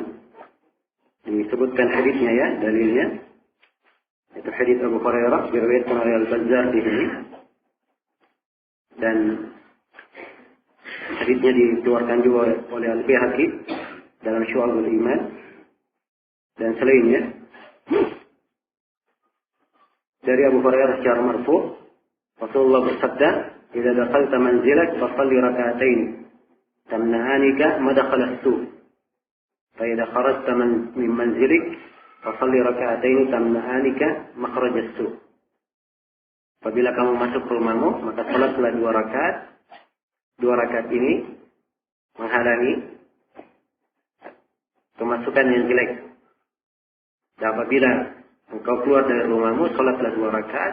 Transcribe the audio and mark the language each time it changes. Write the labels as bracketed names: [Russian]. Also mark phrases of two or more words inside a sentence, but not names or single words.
[Indonesian] Disebutkan hadisnya ya, dalilnya itu hadis Abu Hurairah diriwayatkan oleh Al-Bazzar di sini, dan hadisnya dikeluarkan juga oleh Al-Baihaqi dalam Syu'abul Iman dan selainnya. Dari Abu Hurairah secara marfu', Rasulullah bersabda, [Arabic] "إذا دخلت منزلك فصل ركعتين تمنعانك مدخل السوء'. فإذا خرجت من منزلك فصل ركعتين تمنعانك مخرج السوء'." [Indonesian] Apabila kamu masuk ke rumahmu, maka salatlah 2 rakaat. 2 rakaat ini menghalangi kemasukan yang jelek. Dan apabila engkau keluar dari rumahmu, salatlah 2 rakaat.